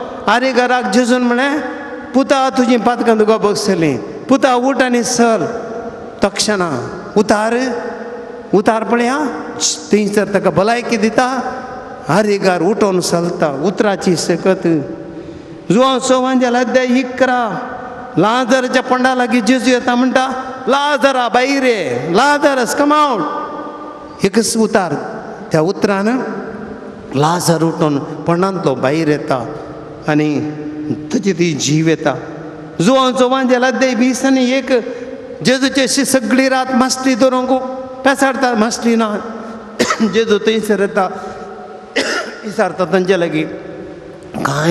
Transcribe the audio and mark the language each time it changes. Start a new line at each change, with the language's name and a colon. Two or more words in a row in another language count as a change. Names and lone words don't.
Konkani: आरे घराक जेजून म्हळें, पुता तुझी पातकां तुका बसतली पुता उठ आनी चल तक्षणा उतार पळया थंयसर ताका भलायकी दिता आरेगार उठोन चलता उतराची सकत जुवां सवांच्या अध्याय 11 लाजराच्या पंडा लागीं जेजू येता म्हणटा लाजरा भायर ये लाजरस
English: कम आउट
Konkani: एकच उतार त्या उतरान लाजर उठोन पंडांतलो भायर येता आनी ताची ती जीव येता जुवां सवांच्या अध्याय 20 आनी 1 जेजूची अशी सगळी रात मास्टी धरूंक पेसाडता मास्टी ना जेजू थंयसर येता विचारता तांचे लागीं कांय